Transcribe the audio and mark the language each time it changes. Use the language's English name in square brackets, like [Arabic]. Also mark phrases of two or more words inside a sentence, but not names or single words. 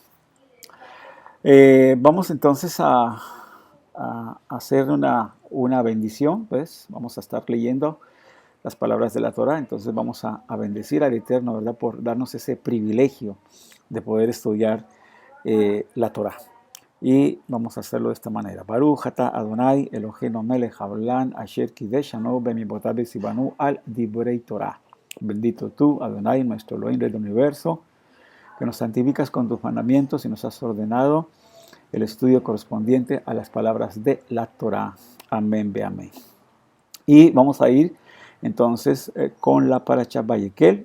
[Spanish] Vamos entonces a hacer una bendición, pues vamos a estar leyendo las palabras de la Torah, entonces vamos a bendecir al Eterno, ¿verdad? Por darnos ese privilegio de poder estudiar la Torah. Y vamos a hacerlo de esta manera. [Hebrew] ברוך אתה אדוני אלוהינו מלך העולם אשר קדשנו במצוותיו וצונו על דברי תורה. [Spanish] Bendito tú, Adonai, nuestro Elohim del universo, que nos santificas con tus mandamientos y nos has ordenado el estudio correspondiente a las palabras de la Torah. Amén, ve amén. Y vamos a ir entonces con la paracha Vayekel.